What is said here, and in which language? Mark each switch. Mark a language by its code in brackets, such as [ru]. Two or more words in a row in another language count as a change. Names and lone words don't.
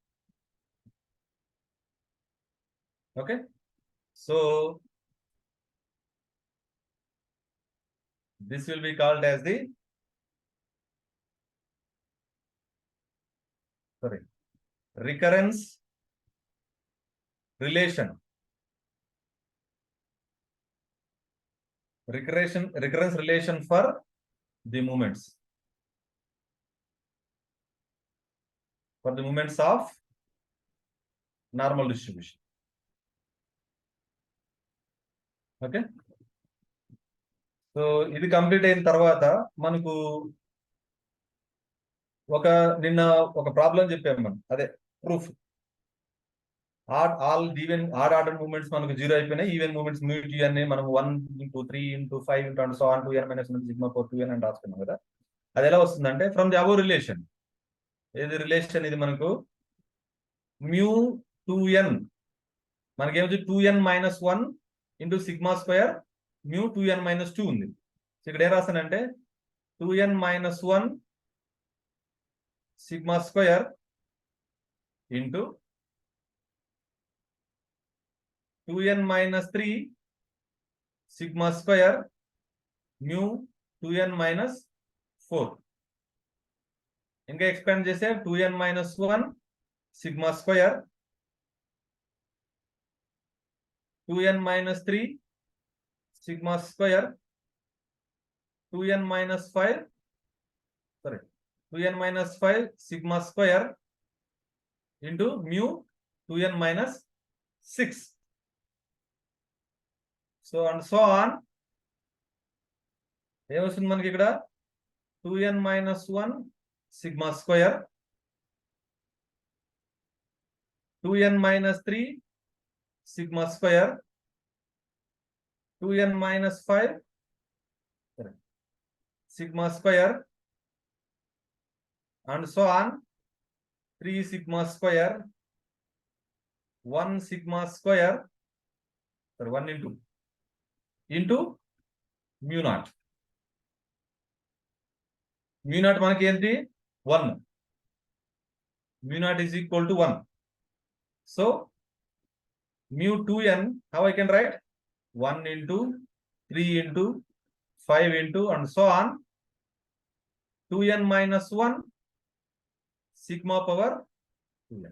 [en] Okay, so this will be called as the recurrence relation. Recurrence relation for the moments. For the moments of normal distribution. [te] ఓకే. సో ఇది కంప్లీట్ అయిన తర్వాత మనకు నిన్న ఒక ప్రాబ్లం చెప్పాము మనం, అదే ప్రూఫ్. [en] all even odd order movements [te] మనకు 0 అయిపోయినాయి. [en] even movements [te] మ్యూటీ అని మనం [en] 1 into 3 into 5 into and so on 2n minus 1 sigma 4 2n [te] అని రాసుకున్నాం కదా. అది ఎలా వస్తుందంటే [en] from the above relation. [te] ఏది రిలేషన్? ఇది మనకు మ్యూ 2n మనకేమొచ్చి [en] 2n minus 1 into sigma square mu 2n minus 2 [te] ఉంది. సో ఇక్కడ ఏం రాస్తానంటే [en] 2n minus 1 sigma square into 2n minus 3 sigma square mu 2n minus 4. [te] ఇంకా ఎక్స్పాండ్ చేస్తే [en] 2n minus 1 sigma square 2n minus 3 sigma square 2n minus 5 2n minus 5 sigma square into mu 2n minus 6. So and so on. [te] ఏమొస్తుంది మనకి ఇక్కడ? [en] 2n minus 1 sigma square 2n minus 3 sigma square 2n minus 5 sigma square and so on 3 sigma square 1 sigma square 1 into mu naught. Mu naught [te] మనకి ఏంటి 1. [en] Mu naught is equal to 1. So mu 2n, how I can write? 1 into 3 into 5 into and so on 2n minus 1 sigma power 2n.